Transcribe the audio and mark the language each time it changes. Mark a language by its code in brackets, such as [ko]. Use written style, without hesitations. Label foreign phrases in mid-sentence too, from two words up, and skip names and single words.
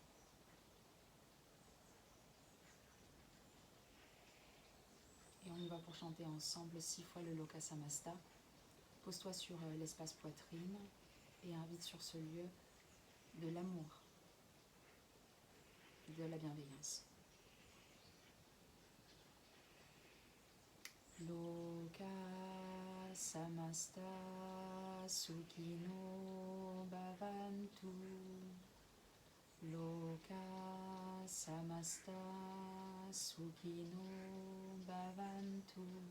[fr] Et on y va pour chanter ensemble 6 fois le Loka Samasta. Pose-toi sur l'espace poitrine et invite sur ce lieu de l'amour, de la bienveillance. [sa] Loka Samasta Sukhino Bhavantu. Loka Samasta Sukhino Bhavantu.